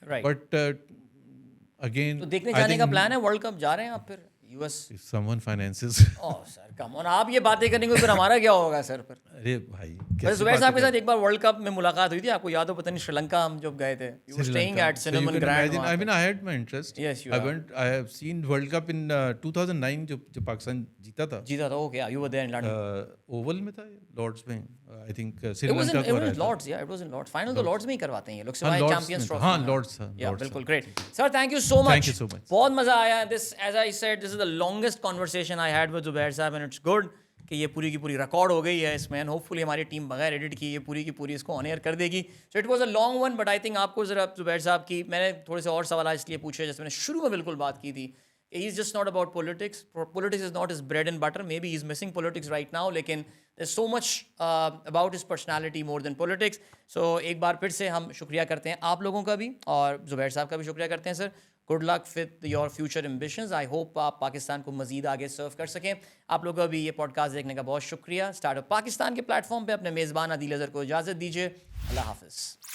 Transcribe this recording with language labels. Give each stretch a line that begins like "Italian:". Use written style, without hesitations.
English: but again
Urdu: دیکھنے جانے کا پلان ہے, ورلڈ کپ جا رہے ہیں آپ پھر U S?
English: Someone finances. Sir come on,
Urdu: آپ یہ باتیں کریں گے پھر ہمارا کیا ہوگا سر؟ پھر ارے بھائی, زبیر صاحب کے ساتھ ایک بار ورلڈ کپ میں ملاقات ہوئی تھی, آپ کو یاد ہو پتہ نہیں, شری لنکا ہم جب گئے تھے,
English: You were staying at Cinnamon Grand. I had my interest. Yes, you I have seen World Cup in 2009
Urdu: جو پاکستان جیتا تھا.
English: Okay, you were there in London.
Urdu: Oval میں تھا, لارڈس میں I think.
English: It was in Lords, yeah, it was in Lords.
Urdu: Final تو Lords میں ہی کرواتے ہیں یہ لوگ, سوائے چیمپئنز ٹرافی. ہاں Lords تھا.
English: Yeah,
Urdu: بالکل
English: great. Sir, thank you so much. Thank you so much.
Urdu: بہت مزہ آیا.
English: This, as I said, this is the longest conversation I had with Zubair صاحب, and it's good
Urdu: کہ یہ پوری کی پوری ریکارڈ ہو گئی ہے اس میں, ہوپ فلی ہماری ٹیم بغیر ایڈٹ کی یہ پوری کی پوری اس کو آن ایئر کر دے گی.
English: so it was a long one, but I think
Urdu: آپ کو ذرا زبیر صاحب کی میں نے تھوڑے سے اور سوالات اس لیے پوچھے, جیسے میں نے شروع میں بالکل بات کی تھی,
English: he is just not about politics. Politics is not his bread and butter. Maybe he's missing politics right now, lekin there's so much about his personality more than politics.
Urdu: So ایک بار پھر سے ہم شکریہ کرتے ہیں آپ لوگوں کا بھی, اور زبیر صاحب کا بھی شکریہ کرتے ہیں. سر, good luck
English: with your future ambitions. I hope
Urdu: آپ پاکستان کو مزید آگے سرو کر سکیں. آپ لوگوں کا بھی یہ پوڈ کاسٹ دیکھنے کا بہت شکریہ. اسٹارٹ اپ پاکستان کے پلیٹ فارم پہ اپنے میزبان عادل اظہر کو اجازت دیجیے. اللہ حافظ.